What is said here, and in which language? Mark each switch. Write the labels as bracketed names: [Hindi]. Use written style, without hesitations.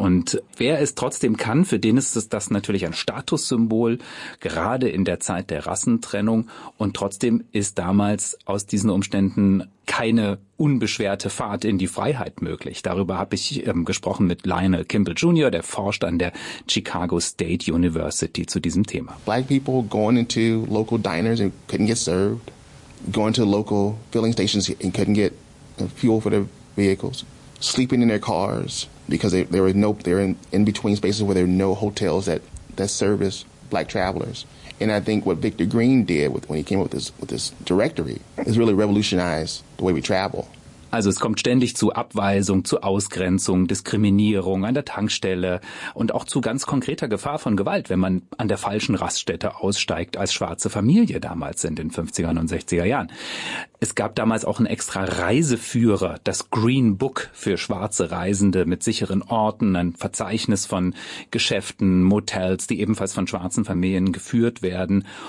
[German] Und wer es trotzdem kann, für den ist das natürlich ein Statussymbol, gerade in der Zeit der Rassentrennung. Und trotzdem ist damals aus diesen Umständen keine unbeschwerte Fahrt in die Freiheit möglich. Darüber habe ich gesprochen mit Lionel Kimball Jr., der forscht an der Chicago State University zu diesem Thema. [English] Black people going into local diners and couldn't get served, going to local filling stations and couldn't get fuel for their vehicles, sleeping in their cars because they're in between spaces where there are no hotels that service black travelers. And I think what Victor Green did when he came up with this directory is really revolutionized the way we travel. [German] Also es kommt ständig zu Abweisung, zu Ausgrenzung, Diskriminierung an der Tankstelle und auch zu ganz konkreter Gefahr von Gewalt, wenn man an der falschen Raststätte aussteigt als schwarze Familie damals in den 50ern und 60er Jahren. Es gab damals auch einen extra Reiseführer, das Green Book für schwarze Reisende mit sicheren Orten, ein Verzeichnis von Geschäften, Motels, die ebenfalls von schwarzen Familien geführt werden.